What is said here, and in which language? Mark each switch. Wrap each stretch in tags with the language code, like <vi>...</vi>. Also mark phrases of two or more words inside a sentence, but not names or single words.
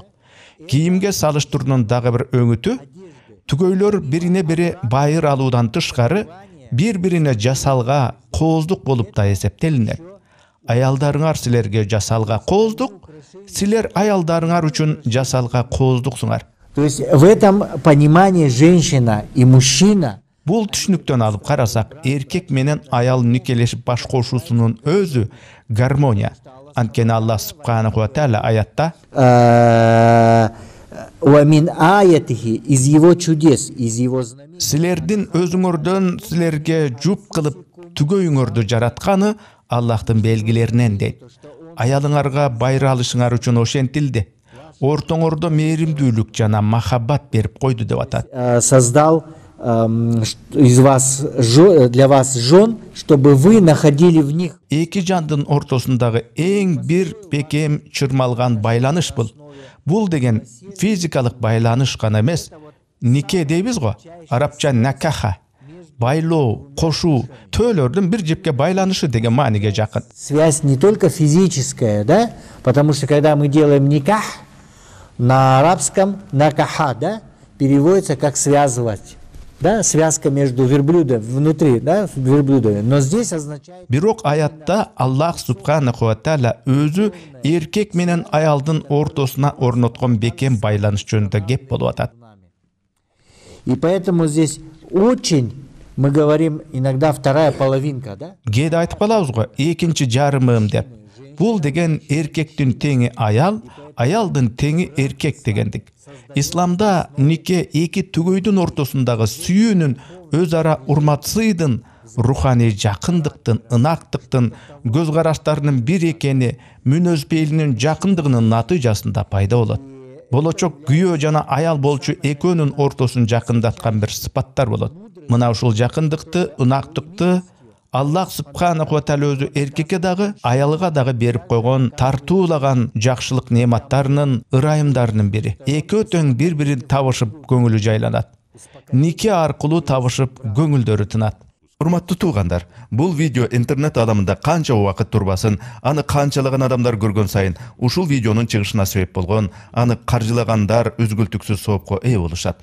<ky>Кийимге салыштыруунун дагы бир өңүтү, түгөйлөр бирине бири байыр алуудан тышкары бири-бирине жасалга кооздук болуп да эсептелинет. Аялдарыңар силерге жасалга кооздук, силер аялдарыңар үчүн жасалга кооздуксуңар.</ky> <ru>То есть в этом понимании женщина и мужчина.</ru> <ky>Бул түшүнүктөн алып карасак, эркек менен аял никелешип баш кошуусунун өзү гармония. Анткени Аллах</ky> <ar>سبحانه وتعالى</ar> <ky>аятта</ky> <ar>وَمِنْ آيَتِهِ</ar> <ru>из его чудес, из его знамений.</ru> <ky>силердин өзүңөрдөн силерге жуп кылып түгөйүңөрдү жаратканы Аллахтын белгилеринен дейт. Аялыңарга байра алышыңар үчүн ошентилди. Ортоңордо мээримдүүлүк жана махаббат берип койду деп атат.</ky> <ru>Создал из вас, для вас жен, чтобы вы находили в них.</ru> <ky>Эки жандын ортосундагы эң бир бекем чырмалган байланыш бул. Бул деген физикалык байланыш гана эмес, нике дейбиз го, арабча накаха. Байлоо, кошуу, төөлөрдүн бир жепке байланышы деген мааниге жакын.</ky> <ru>Связь не только физическая, да? Потому что когда мы делаем никах, на арабском накаха, да, переводится как связывать. Да, связка между верблюдом внутри, да, верблюдами. Но здесь означает...</ru> <ky>Бирок аятта Аллах</ky> <ar>سبحانه وتعالى</ar> <ky>өзү эркек менен аялдын ортосуна орноткон бекем байланыш жөнүндө кеп болуп атат.</ky> <ru>И поэтому здесь очень, мы говорим иногда вторая половинка, да?</ru> <ky>Кээде айтып калабыз го, экинчи жарымым деп. Бул деген эркектин теңи аял, аялдын теңи эркек дегендик. Исламда нике эки түгөйдүн ортосундагы сүйүүнүн, өз ара урматсыйдын, руханий жакындыктын, ынактыктын, көз караштарынын бир экени, мүнөз пейилинин жакындыгынын натыйжасында пайда болот. Болочок күйөө жана аял болчу экөөнүн ортосун жакындаткан бир сыпаттар болот. Мына ушул жакындыкты, ынактыкты Аллах</ky> <ar>سبحانه وتعالى</ar> <ky>өзү эркекке дагы, аялыга дагы берип койгон тартуулаган жакшылык неаматтарынын, ырайымдарынын бири. Экөө тең бири-бирин табышып көңүлү жайланат. Нике аркылуу табышып көңүлдөрү тынат. Урматтуу туугандар, бул видео интернет аламында канча убакыт турбасын, аны канчалаган адамдар көргөн сайын ушул видеонун чыгышына себеп болгон, аны каржылагандар үзгүлтүксүз соопко ээ болушат.</ky>